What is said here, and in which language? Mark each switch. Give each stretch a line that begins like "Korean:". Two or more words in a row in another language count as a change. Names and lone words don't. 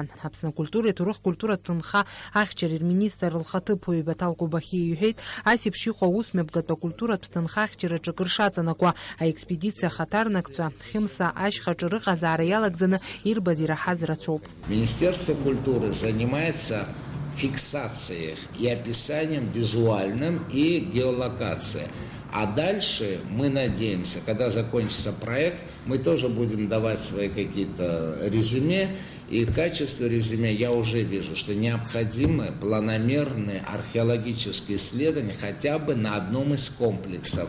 Abkhazian: Аԥсны акультуреи аҭоурых культуратә нха ахьчареи рминистр лхаҭыԥуаҩ Баҭал Кубахиа иҳәеит, асеиԥш иҟоу аусмҩаԥгатәу акультуратә нха ахьчараҿы акыр шаҵанакуа аекспедициа ахаҭарнакцәа Хьымса ашьхаҿы рыҟазаара иалагӡаны ирбаз ираҳаз рацәоуп.
Russian: Министерство культуры занимается фиксацией и описанием визуальным и геолокацией. А дальше мы надеемся, когда закончится проект, мы тоже будем давать свои какие-то резюме. И в качестве резюме я уже вижу, что необходимы планомерные археологические исследования хотя бы на одном из комплексов.